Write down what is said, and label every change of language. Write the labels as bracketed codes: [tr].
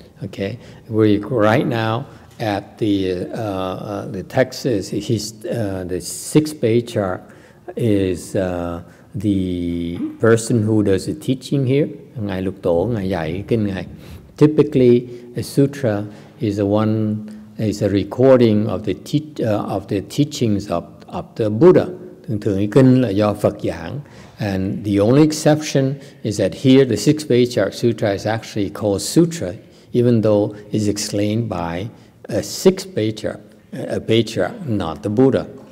[en] Okay, we're right now at the text is the 6th Patriarch is the person who does the teaching here. [vi] Ngài Lục Tổ, ngài dạy kinh ngài. [en] Typically, a sutra is a recording of the teachings of the Buddha. [vi] Thường thường cái kinh là do Phật giảng. [en] And the only exception is that here the 6th Patriarch Sutra is actually called sutra, even though it's explained by a 6th Patriarch, a patriarch, not the Buddha.